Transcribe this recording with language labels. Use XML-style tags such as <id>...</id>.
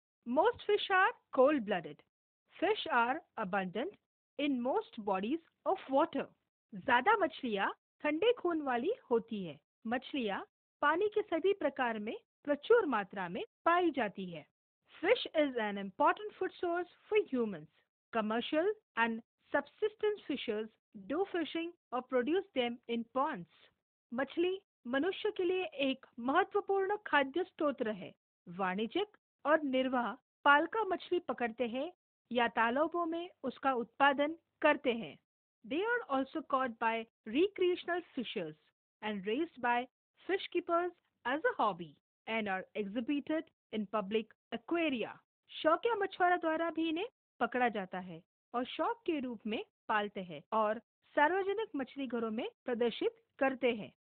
<en>Most fish are cold-blooded. Fish are abundant in most bodies of water.</en> <hi>ज्यादा मछलियाँ ठंडे खून वाली होती है। मछलियाँ पानी के सभी प्रकार में प्रचुर मात्रा में पाई जाती है।</hi> <en>Fish is an important food source for humans. Commercial and subsistence fishers do fishing or produce them in ponds.</en> <hi>मछली मनुष्य के लिए एक महत्वपूर्ण खाद्य स्रोत है। वाणिज्यिक और निर्वाह पालका मछली पकड़ते हैं या तालाबों में उसका उत्पादन करते हैं।</hi> <en>They are also caught by recreational fishers and raised by fish keepers as a hobby and are exhibited in public aquaria.</en> <hi>शौकिया मछुआरा द्वारा भी इन्हें पकड़ा जाता है और शौक के रूप में पालते हैं और सार्वजनिक मछली घरों में प्रदर्शित करते हैं।</hi>